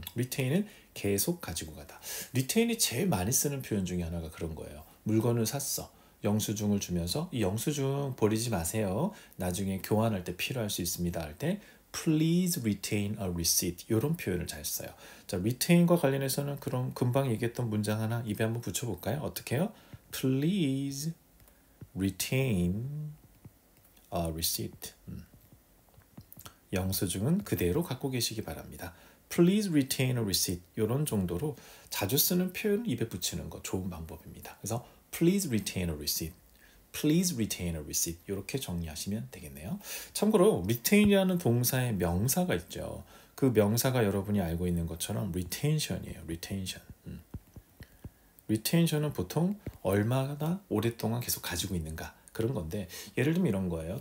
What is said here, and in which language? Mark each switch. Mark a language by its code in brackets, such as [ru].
[ko] retain은 계속 가지고 가다. retain이 제일 많이 쓰는 표현 중에 하나가 그런 거예요. 물건을 샀어. 영수증을 주면서 이 영수증 버리지 마세요. 나중에 교환할 때 필요할 수 있습니다. 할 때 [en] please retain a receipt [ko] 이런 표현을 잘 써요. 자, retain과 관련해서는 그럼 금방 얘기했던 문장 하나 입에 한번 붙여볼까요? 어떻게 해요? [en] Please retain a receipt. [ko] 영수증은 그대로 갖고 계시기 바랍니다. [en] Please retain a receipt [ko] 이런 정도로 자주 쓰는 표현 입에 붙이는 거 좋은 방법입니다. 그래서 [en] Please retain a receipt. Please retain a receipt. [ko] 이렇게 정리하시면 되겠네요. 참고로 retain이라는 동사의 명사가 있죠. 그 명사가 여러분이 알고 있는 것처럼 retention이에요. [en] retention. [ko] retention은 보통 얼마나 오랫동안 계속 가지고 있는가 그런 건데 예를 들면 이런 거예요.